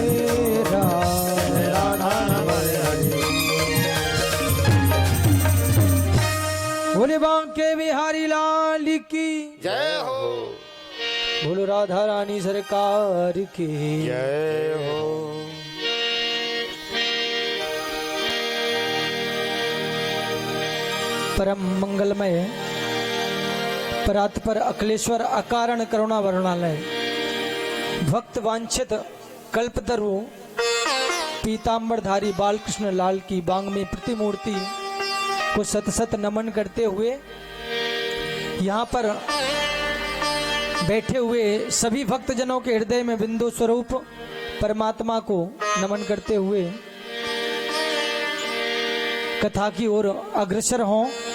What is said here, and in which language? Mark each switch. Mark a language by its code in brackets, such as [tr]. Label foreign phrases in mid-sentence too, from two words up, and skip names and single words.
[hi] राधा रमण हरि बोले बांके बिहारी लाल की जय हो, बोलो राधा रानी सरकार की जय हो। परम मंगलमय परात्पर अखिलेश्वर अकारण करुणा वरुणालय भक्त वांछित कल्पतरु पीतांबरधारी बालकृष्ण लाल की बांग में प्रतिमूर्ति को सत सत नमन करते हुए यहाँ पर बैठे हुए सभी भक्तजनों के हृदय में बिंदु स्वरूप परमात्मा को नमन करते हुए कथा की ओर अग्रसर हों।